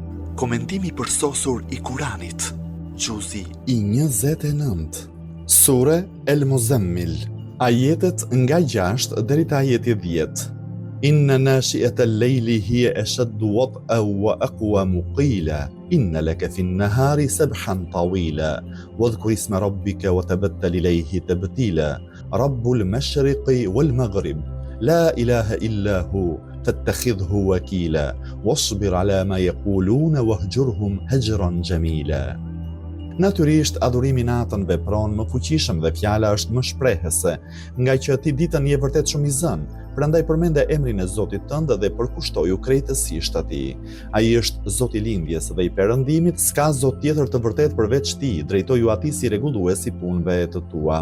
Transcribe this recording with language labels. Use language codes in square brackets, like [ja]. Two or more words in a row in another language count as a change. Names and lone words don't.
[sq] Komentimi përsosur I Kuranit. Gjuzi I 29. Sure El Muzammil. Ajetet nga 6 deri te ajeti 10. [ar] إن ناشئة الليل هي أشد وطئا وأقوم قيلا إن لك في النهار سبحا طويلا واذكر اسم ربك وتبتل إليه تبتيلا رب المشرق والمغرب لا إله إلا هو فاتخذه وكيلا واصبر على ما يقولون واهجرهم هجرا جميلا. [sq] Natyrisht, adhurimi natën vepron më fuqishëm dhe fjala është më shprehëse, nga që ti ditën je vërtet shumë I zënë, prandaj përmende emrin e Zotit tënd dhe përkushtoju krejtësisht atij. Ai është Zoti I lindjes dhe I perëndimit, s'ka Zot tjetër të vërtet përveç Tij, drejtoju atij si rregullues I punëve të tua.